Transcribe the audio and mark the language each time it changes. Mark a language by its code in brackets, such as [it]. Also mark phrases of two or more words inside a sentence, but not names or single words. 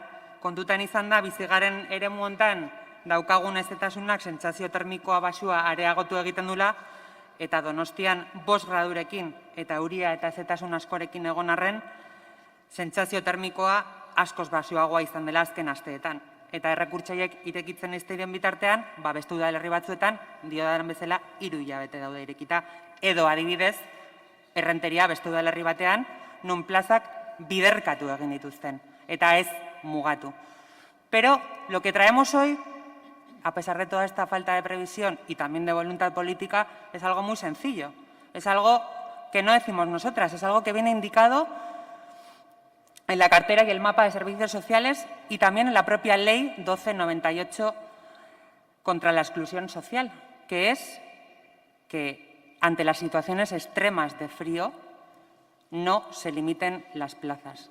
[eu] Kontutan izan da, bizigaren eremu hontan daukagun ezetasunak sentsazio termikoa baxua areagotu egiten dula, eta Donostian 5 gradurekin eta euria eta ezetasun askorekin egon arren, sentsazio termikoa askoz baxuagoa izan dela azken asteetan. Eta errekurtsaiek irekitzen ez diren bitartean, beste udalerri batzuetan, diodan bezala 3 hilabete daude irekita. Edo adibidez, Errenteria beste udalerri batean, nun plazak biderkatu egin dituzten, eta ez mugatu. [es] Pero lo que traemos hoy, a pesar de toda esta falta de previsión y también de voluntad política, es algo muy sencillo. Es algo que no decimos nosotras, es algo que viene indicado en la cartera y el mapa de servicios sociales y también en la propia ley 1298 contra la exclusión social, que es que ante las situaciones extremas de frío no se limiten las plazas.